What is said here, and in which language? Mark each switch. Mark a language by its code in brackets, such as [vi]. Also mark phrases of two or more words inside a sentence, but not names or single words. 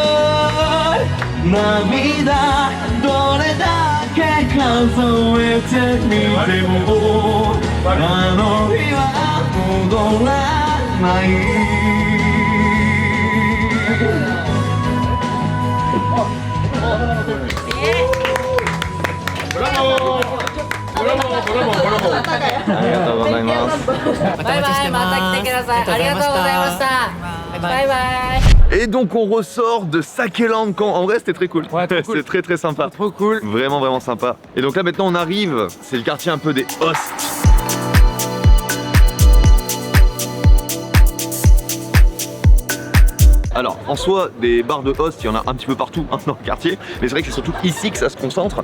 [ja] 涙どれだけ数えてみてもあの日は戻らないありがとうございます。バイバイ、また来てください。ありがとうございました。バイバイ。 [fr] Et donc on ressort de Sakeland Camp. En vrai c'était très cool. Ouais, trop cool. C'est très sympa. Trop cool. Vraiment vraiment sympa. Et donc là maintenant on arrive, c'est le quartier un peu des hosts. Alors, en soi, des bars de hosts, il y en a un petit peu partout hein, dans le quartier, mais c'est vrai que c'est surtout ici que ça se concentre.